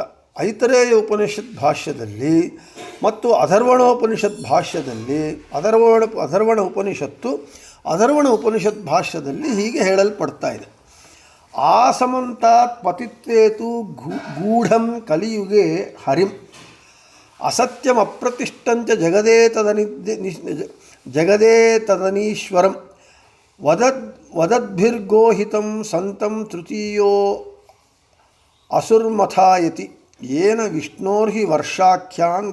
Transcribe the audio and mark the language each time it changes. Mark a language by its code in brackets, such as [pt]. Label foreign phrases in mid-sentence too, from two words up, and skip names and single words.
[kn] ಐತರೇಯ ಉಪನಿಷತ್ ಭಾಷ್ಯದಲ್ಲಿ ಮತ್ತು ಅಧರ್ವಣೋಪನಿಷತ್ ಭಾಷ್ಯದಲ್ಲಿ ಅಧರ್ವಣ ಉಪನಿಷತ್ ಭಾಷ್ಯದಲ್ಲಿ ಹೀಗೆ ಹೇಳಲ್ಪಡ್ತಾ ಇದೆ. [sa] ಆಸಮಂತಾತ್ ಪತಿತ್ವೇತು ಗೂಢಂ ಕಲಿಯುಗೆ ಹರಿಂ ಅಸತ್ಯಂ ಅಪ್ರತಿಷ್ಠಂಚ ಜಗದೇ ತದನೀಶ್ವರಂ ವದದ್ಭಿರ್ಗೋಹಿತಂ ಸಂತಂ ತೃತೀಯೋ ಅಸುರ್ಮಥಾಯತಿ ಯೇನ ವಿಷ್ಣೋರ್ಹಿ ವರ್ಷಾಖ್ಯಾನ್